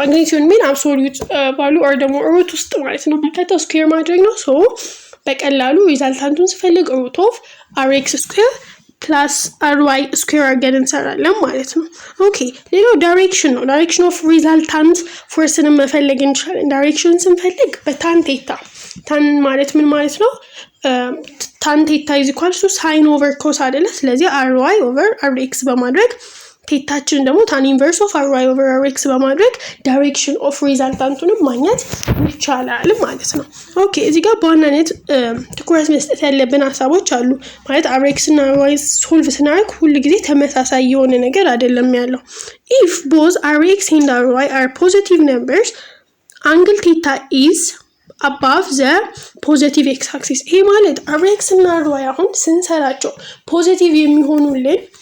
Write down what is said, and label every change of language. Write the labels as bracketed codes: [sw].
[am] ማግኒቲዩድ ምን አብሶሉት ቫሉ ኦር ደግሞ ሩት ውስጥ ማለት ነው በከታው ስኩዌር ማድረግ ነው። ሶ በቀላሉ ሪዛልታንቱን ስፈልግ ሩት ኦፍ rx ስኩዌር ፕላስ ry ስኩዌር አድርገን እንሰራለን ማለት ነው። ኦኬ ሌላው ዳይሬክሽን ነው። ዳይሬክሽን ኦፍ ሪዛልታንት ፎርስን መፈለግ እንችላለን። ዳይሬክሽን ስንፈልግ በታን ቴታ ታን ማለት ምን ማለት ነው? [en] ታን ቴታ is equal to sin over cos [am] አይደለ? ስለዚህ ry over rx በማድረግ ቴታችን ደግሞ ታን ኢንቨርስ ኦፍ ry over rx በማድረግ ዳይሬክሽን ኦፍ ሪዛልታንቱንም ማግኘት ይቻላል ማለት ነው። ኦኬ እዚህ ጋር በዋናነት ትኩረት መስጠት ያለብን ሀሳቦች አሉ ማለት rx እና ry ሶልቭ ስናደርግ ሁሉ ጊዜ ተመሳሳይ የሆነ ነገር አይደለም ያለው። [en] if both rx and ry are positive numbers angle theta is above the positive x axis። [am] ይሄ ማለት rx እና ry አሁን ስንሰራቸው ፖዚቲቭ የሚሆኑልን